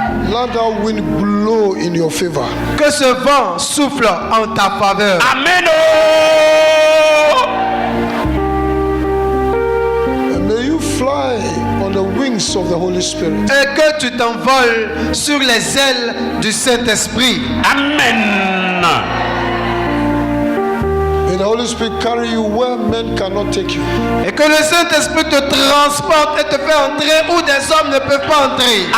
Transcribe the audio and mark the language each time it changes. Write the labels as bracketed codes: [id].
[en] let that wind blow in your favor. [fr] que ce vent souffle en ta faveur. Amen. Oh. [en] And may you fly on the wings of the Holy Spirit. [fr] Et que tu t'envoles sur les ailes du Saint-Esprit. Amen. [en] May the Holy Spirit carry you where men cannot take you. [fr] Et que le Saint-Esprit te transporte et te fait entrer où des hommes ne peuvent pas entrer.